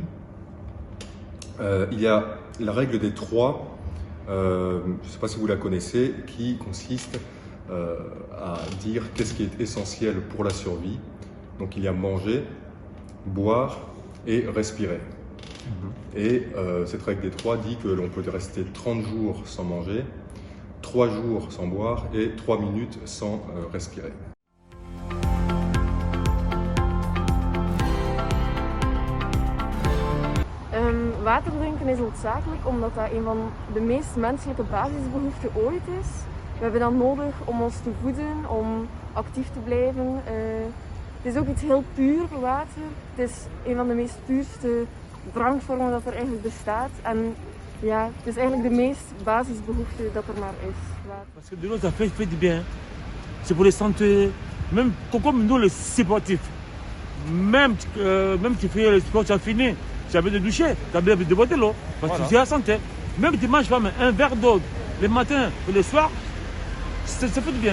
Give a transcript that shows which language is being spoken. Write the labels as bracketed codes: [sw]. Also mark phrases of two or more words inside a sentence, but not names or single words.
[fr] Il y a la règle des 3, je ne sais pas si vous la connaissez, qui consiste à dire qu'est-ce qui est essentiel pour la survie. Donc il y a manger, boire et respirer. Et cette règle des 3 dit que l'on peut rester 30 jours sans manger, 3 jours sans boire et 3 minutes sans respirer. [nl] Water drinken is noodzakelijk omdat dat een van de meest menselijke basisbehoeften ooit is. We hebben dat nodig om ons te voeden, om actief te blijven. Het is ook iets heel puur, water. Het is een van de meest puurste drankvormen dat er eigenlijk bestaat. En ja, het is eigenlijk de meest basisbehoefte dat er maar is. Water. [fr] Parce que de l'eau, ça fait du bien. C'est pour les santé, même comme nous les sportifs. Même tu fais le sport, tu as fini. Tu as besoin de doucher, tu as besoin de boire de l'eau, parce que tu es à santé. Même tu manges pas un verre d'eau le matin et le soir, ça fait du bien.